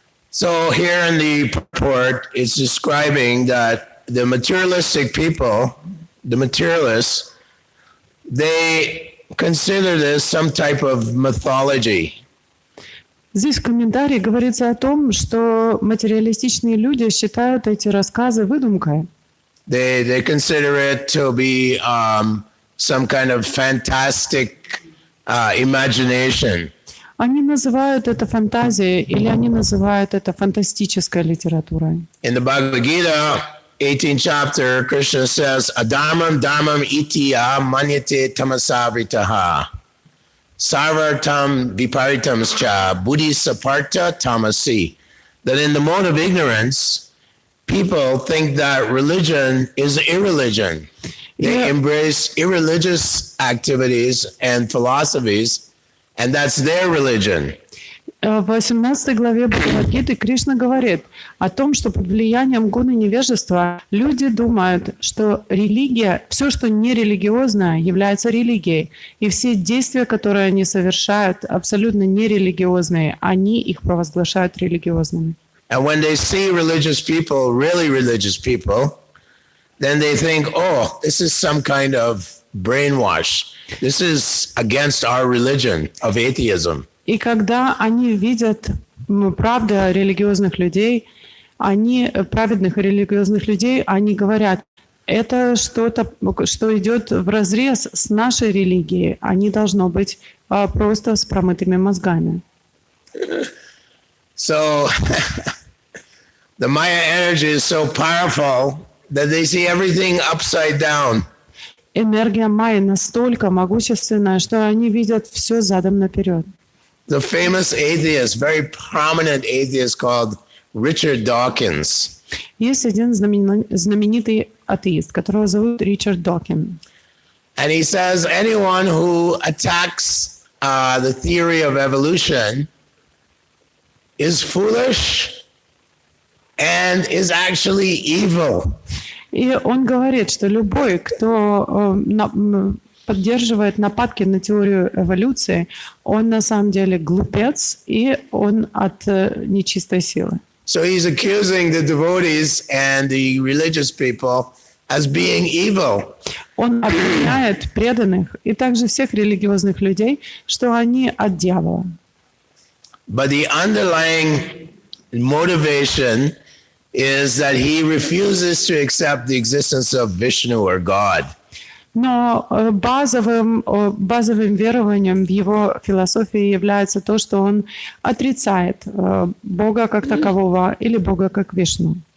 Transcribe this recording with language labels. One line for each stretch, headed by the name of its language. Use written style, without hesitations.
English: So here in the purport, it's describing that the materialistic people, the materialists, they consider this some type of mythology.
Russian: Здесь в комментарии говорится о том, что материалистичные люди считают эти рассказы выдумкой.
English: They consider it to be some kind of fantastic imagination.
Russian: Они называют это фантазией или они называют это фантастической литературой.
English: In the Bhagavad Gita, 18th chapter, Krishna says,
Sanskrit: Adharmam dharmam itiya manyate tamasavritaha. Sarvartam viparitamscha buddhi saparta tamasi.
English: That in the mode of ignorance, people think that religion is irreligion. They Yeah. embrace irreligious activities and philosophies, and that's their religion.
Russian: В 18 главе Бхагавад-гиты Кришна говорит о том, что под влиянием гуны невежества люди думают, что религия, все, что нерелигиозное, является религией. И все действия, которые они совершают, абсолютно нерелигиозные, они их провозглашают религиозными.
English: And when they see religious people, really religious people, then they think, oh, this is some kind of brainwash. This is against our religion of atheism.
Russian: И когда они видят правду религиозных людей, праведных религиозных людей, они говорят, это что-то, что идет вразрез с нашей религией, они должно быть просто с промытыми мозгами.
English: So the Maya energy is so powerful that they see everything upside down.
Russian: Энергия Майи настолько могущественная, что они видят все задом наперед.
English: The famous atheist, very prominent atheist called Richard Dawkins.
Russian: Есть один знаменитый атеист, которого зовут Ричард Докин.
English: And he says anyone who attacks the theory of evolution is foolish and is actually evil.
Russian: И он говорит, что любой, кто поддерживает нападки на теорию эволюции, он на самом деле глупец, и он от нечистой силы.
English: So he's accusing the devotees and the religious people as being evil.
Russian: Он обвиняет преданных и также всех религиозных людей, что они от дьявола.
English: But the underlying motivation is that he refuses to accept the existence of Vishnu or God.
Russian: Но базовым верованием в его философии является то, что он отрицает Бога как такового или Бога как Вишну.